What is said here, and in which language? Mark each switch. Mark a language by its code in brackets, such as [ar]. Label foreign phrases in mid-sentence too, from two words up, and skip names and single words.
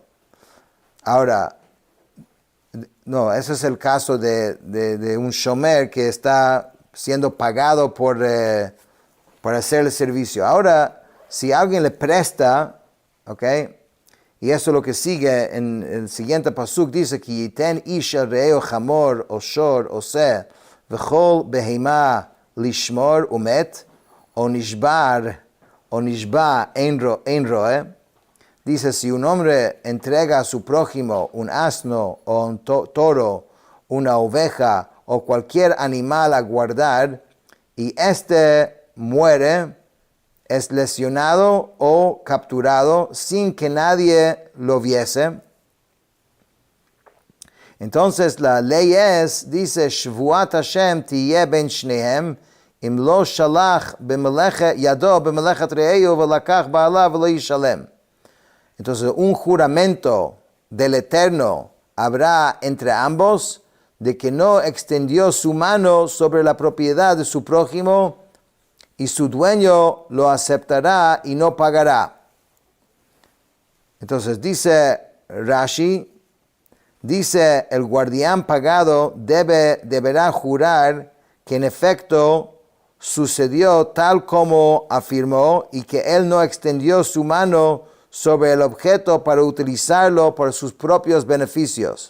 [es] Ahora, no, ese es el caso de un shomer que está siendo pagado por hacer el servicio. Ahora, si alguien le presta, ¿ok? Y eso es lo que sigue en el siguiente pasuk, dice que [he] יתן איש אל רעהו חמור או שור או שה וכל בהמה לשמר ומת או נשבה אין ראה. [es] Dice, si un hombre entrega a su prójimo un asno o un toro, una oveja o cualquier animal a guardar, y muere, es lesionado o capturado sin que nadie lo viese. Entonces la ley dice, [he] שבעת השם תהיה בין שניהם אם לא שלח ידו במלאכת רעהו ולקח בעליו ולא ישלם. [es] Entonces un juramento del Eterno habrá entre ambos, de que no extendió su mano sobre la propiedad de su prójimo, y su dueño lo aceptará y no pagará. Entonces dice Rashi, dice el guardián pagado deberá jurar que en efecto sucedió tal como afirmó y que él no extendió su mano sobre el objeto para utilizarlo para sus propios beneficios.